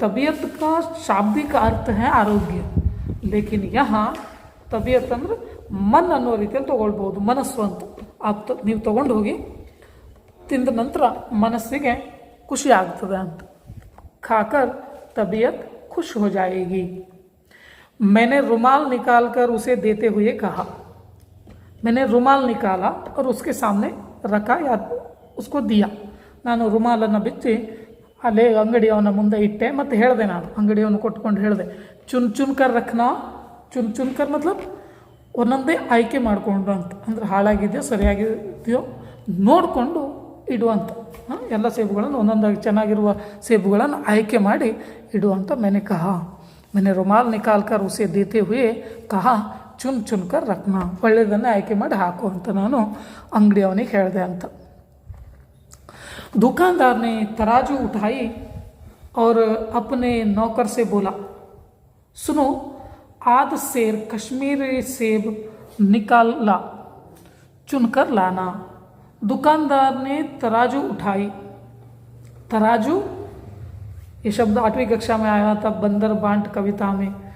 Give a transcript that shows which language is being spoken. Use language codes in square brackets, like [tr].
[hi] तबीयत का शाब्दिक अर्थ है आरोग्य, लेकिन यहाँ तबीयत [kn] ಅಂದ್ರೆ ಮನ್ ಅನ್ನೋ ರೀತಿಯಲ್ಲಿ ತೊಗೊಳ್ಬೋದು, ಮನಸ್ಸು ಅಂತ। ನೀವು ತೊಗೊಂಡು ಹೋಗಿ ತಿಂದ ನಂತರ ಮನಸ್ಸಿಗೆ ಖುಷಿ ಆಗ್ತದೆ ಅಂತ। [hi] खाकर तबीयत खुश हो जाएगी। मैंने रुमाल निकाल कर उसे देते हुए कहा। मैंने रुमाल निकाला और उसके सामने रखा या उसको दिया। [kn] ನಾನು ರುಮಾಲನ್ನು ಬಿಚ್ಚಿ ಅಲ್ಲೇ ಅಂಗಡಿಯವನ ಮುಂದೆ ಇಟ್ಟೆ ಮತ್ತು ಹೇಳಿದೆ, ನಾನು ಅಂಗಡಿಯವನು ಕೊಟ್ಕೊಂಡು ಹೇಳಿದೆ, [hi] ಚುನ್ ಚುನ್ಕರ್ ರಖ್ನಾ। [kn] ಚುನ್ ಚುನ್ಕರ್ मतलब ಒಂದೊಂದೇ ಆಯ್ಕೆ ಮಾಡಿಕೊಂಡು ಅಂತ, ಅಂದರೆ ಹಾಳಾಗಿದೆಯೋ ಸರಿಯಾಗಿದೆಯೋ ನೋಡಿಕೊಂಡು ಇಡುವಂಥ। ಎಲ್ಲ ಸೇಬುಗಳನ್ನು ಒಂದೊಂದಾಗಿ ಚೆನ್ನಾಗಿರುವ ಸೇಬುಗಳನ್ನು ಆಯ್ಕೆ ಮಾಡಿ ಇಡುವಂಥ। [hi] मैंने कहा, मैंने रुमाल निकाल कर उसे देते हुए कहा, चुन चुन कर रखना। [kn] ಒಳ್ಳೆಯದನ್ನು ಆಯ್ಕೆ ಮಾಡಿ ಹಾಕು ಅಂತ ನಾನು ಅಂಗಡಿಯವನಿಗೆ ಹೇಳಿದೆ ಅಂತ। [hi] दुकानदार ने तराजू उठाई और अपने नौकर से बोला, सुनो, आध सेर कश्मीरी सेब निकाला, चुनकर लाना। दुकानदार ने तराजू उठाई। तराजू ये शब्द 8वीं कक्षा में आया था बंदर बांट कविता में।